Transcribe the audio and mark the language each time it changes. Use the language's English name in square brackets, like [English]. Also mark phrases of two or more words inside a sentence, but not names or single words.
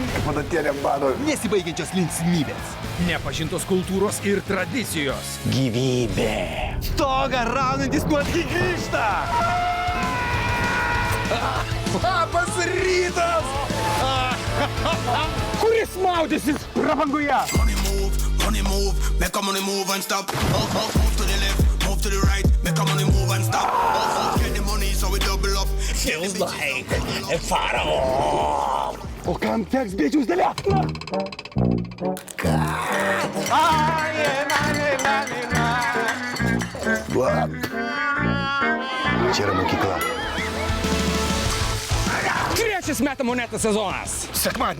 [Lithuanian] Padatėlė mano nesibaigiančios linksmybės. Nepažintos kultūros ir tradicijos. Gyvybė. Stogą raunantis nuotgi grįžta. Labas rytas. Kuris maudysis prabangoje? [English] Money move, make a money move and stop. Move to the left, move to the right, make a money move and stop. Get the money so we double up. Feels like a pharaoh. [Lithuanian] O kam teks bėdžiaus dalia? Čia yra mokykla. Trečias Meta monetų sezonas.